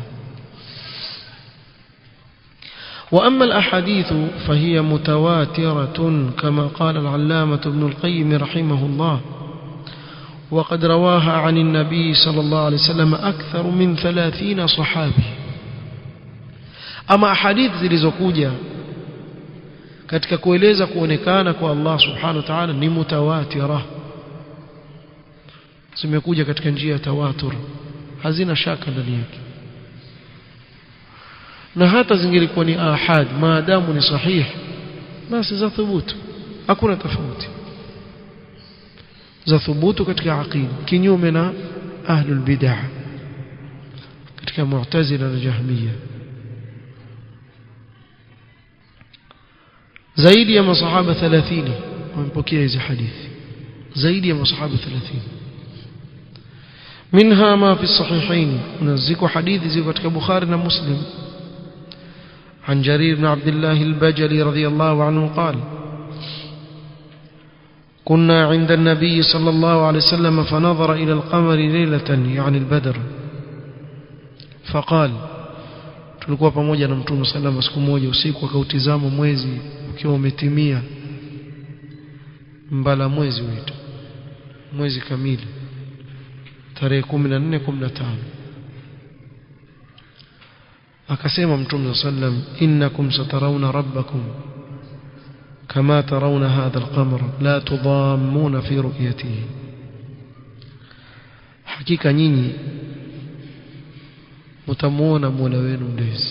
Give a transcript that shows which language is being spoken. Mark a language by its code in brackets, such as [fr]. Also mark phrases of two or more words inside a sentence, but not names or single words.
[ar] وأما الأحاديث فهي متواترة كما قال العلامة ابن القيم رحمه الله وقد رواها عن النبي صلى الله عليه وسلم أكثر من 30 صحابي. أما أحاديث [sw] zilizokuja katika kueleza kuonekana kwa Allah [ar] سبحانه وتعالى [sw] ni mutawatira, zimekuja katika njia ya tawatur, hazina shaka ndani yake. Na hata zingelikuwa ni ahad maadamu ni sahih basi za thubutu, hakuna tofauti, za thubutu katika aqida, kinyume na [ar] أهل البدعة [sw] katika mu'tazila na jahmiya. zaidi ya masahaba 30 wamepokea hizi hadithi, zaidi ya masahaba 30. [ar] منها ما في الصحيحين نذكر حديث زي [sw] katika Bukhari na Muslim [ar] عن جرير بن عبد الله البجلي رضي الله عنه قال كنا عند النبي صلى الله عليه وسلم فنظر إلى القمر ليلة يعني البدر فقال [sw] tulikuwa pamoja na Mtume [ar] صلى الله عليه وسلم [sw] siku moja usiku akautizama mwezi ukiwa umetimia mbala mwezi wetu, mwezi kamili tarehe 14 15. akasema Mtume sallam [ar] إنكم سترون ربكم كما ترون هذا القمر لا تضامون في رؤيته, [sw] hakika nyinyi mtamuona Mola wenu mlezi.